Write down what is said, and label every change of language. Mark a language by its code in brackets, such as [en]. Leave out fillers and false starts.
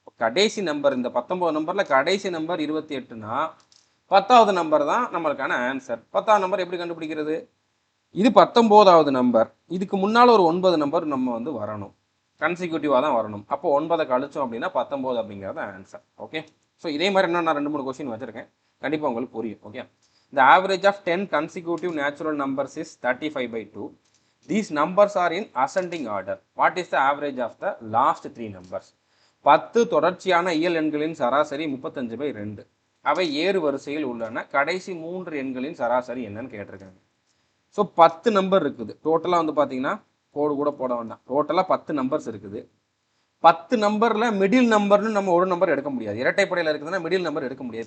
[ta] கடைசி நம்பர் இந்த 19 நம்பரில் கடைசி நம்பர் 28னா 10வது நம்பர் தான் நம்மளுக்கான ஆன்சர். 10வது நம்பர் எப்படி கண்டுபிடிக்கிறது, இது 19வது நம்பர், இதுக்கு முன்னால் ஒரு 9 நம்பர் நம்ம வந்து வரணும், கன்சிக்யூட்டிவாக தான் வரணும். அப்போ 9 கழிச்சோம் அப்படின்னா 19 அப்படிங்கிறது ஆன்சர். ஓகே, ஸோ இதே மாதிரி இன்னும் நான் 2-3 கொஸ்டின் வச்சுருக்கேன், கண்டிப்பாக உங்களுக்கு புரியும். [en] Okay, the average of 10 consecutive natural numbers is 35/2. These numbers are in ascending order. What is the average of the last 3 numbers? [ta] 10 தொடர்ச்சியான இயல் எண்களின் சராசரி 35/2. அவை ஏறு வரிசையில் உள்ளன, கடைசி 3 எண்களின் சராசரி என்னன்னு கேட்டிருக்காங்க. ஸோ 10 நம்பர் இருக்குது டோட்டலாக, வந்து பார்த்தீங்கன்னா கோடு கூட போட வேண்டாம், டோட்டலாக 10 நம்பர்ஸ் இருக்குது. 10 நம்பரில் மிடில் நம்பர்னு நம்ம ஒரு நம்பர் எடுக்க முடியாது, இரட்டைப்படையில் இருக்குதுன்னா மிடில் நம்பர் எடுக்க முடியாது.